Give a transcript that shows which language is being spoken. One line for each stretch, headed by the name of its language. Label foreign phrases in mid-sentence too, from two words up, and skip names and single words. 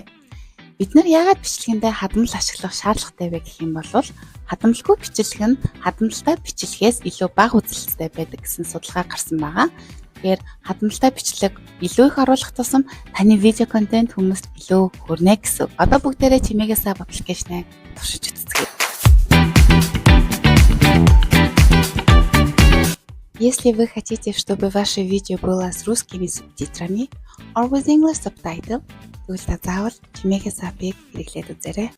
Mongolian: Бид нар яагаад бичлэгэндээ хадмал ашиглах шаардлагатай вэ гэх юм бол хадмалгүй бичлэг нь хадмалтай бичлэгээс илүү бага үзэлттэй байдаг гэсэн судалгаа гарсан байгаа. Тэгэхээр хадмалтай бичлэг илүү их оруулах тусам таны видео контент хүмүүст илүү хүрнэ гэсэн. Одоо бүгдээрээ Chimekes App аппликейшнийг туршиж үзье.
Russian: Если вы хотите, чтобы ваше видео было с русскими субтитрами
English: or with English subtitle,
Mongolian: тогда заавал Chimekes App-ыг хэрэглээд үзээрэй.